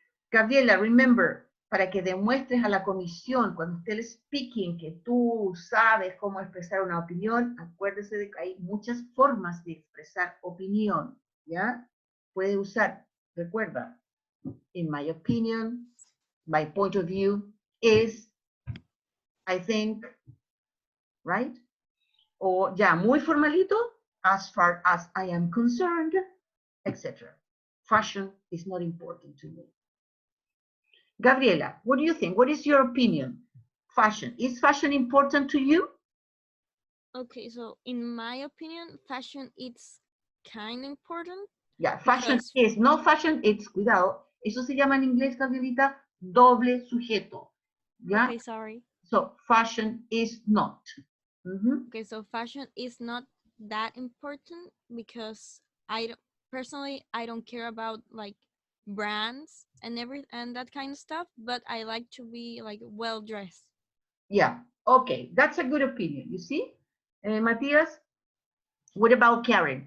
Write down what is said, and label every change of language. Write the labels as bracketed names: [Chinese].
[English] Gabriela, remember, [Spanish] para que demuestres a la comisión cuando esté el speaking que tú sabes cómo expresar una opinión, acuérdese de que hay muchas formas de expresar opinión, ¿ya? Puede usar, recuerda, [English] in my opinion, my point of view is, I think, right? [Spanish] O ya muy formalito, [English] as far as I am concerned, etc. Fashion is not important to me. Gabriela, what do you think? What is your opinion? Fashion. Is fashion important to you? Okay, so in my opinion, fashion is kind of important. Yeah, fashion Because- is. No fashion, it's, [Spanish] cuidado. Eso se llama en inglés, Gabrielita, doble sujeto. ¿Ya? [English] Okay, sorry. So, fashion is not. Okay, so fashion is not that important because personally I don't care about like brands and that kind of stuff, but I like to be like well dressed. Yeah, okay, that's a good opinion, you see? Matthias, what about Karen?